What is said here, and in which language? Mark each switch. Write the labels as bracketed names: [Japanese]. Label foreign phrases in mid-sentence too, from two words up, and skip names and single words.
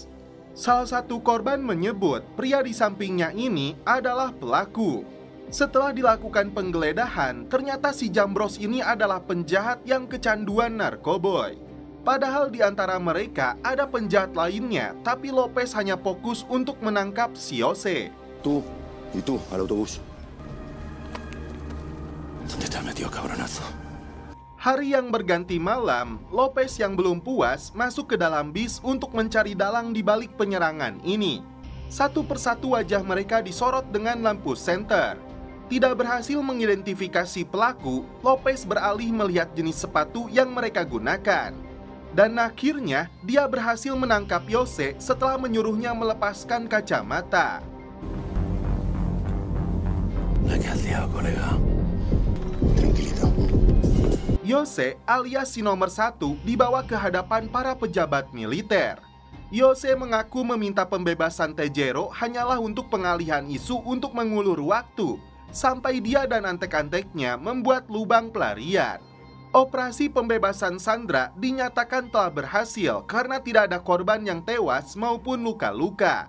[Indonesian] Salah satu korban menyebut pria di sampingnya ini adalah pelaku. Setelah dilakukan penggeledahan, ternyata si Jambros ini adalah penjahat yang kecanduan narkoboy. Padahal di antara mereka ada penjahat lainnya, tapi Lopez hanya fokus untuk menangkap si Jose. [Spanish] Tú y tú, al autobús. ¿Dónde te has metido, cabronazo? [Indonesian] Hari yang berganti malam, Lopez yang belum puas masuk ke dalam bis untuk mencari dalang di balik penyerangan ini. Satu persatu wajah mereka disorot dengan lampu senter. tidak berhasil mengidentifikasi pelaku, Lopez beralih melihat jenis sepatu yang mereka gunakan. Dan akhirnya, dia berhasil menangkap Jose setelah menyuruhnya melepaskan kacamata. [Spanish] La que has liado, colega. Tranquilito. [Indonesian] Jose alias si nomor 1 dibawa ke hadapan para pejabat militer. Jose mengaku meminta pembebasan Tejero hanyalah untuk pengalihan isu untuk mengulur waktu, sampai dia dan antek-anteknya membuat lubang pelarian. Operasi pembebasan Sandra dinyatakan telah berhasil karena tidak ada korban yang tewas maupun luka-luka.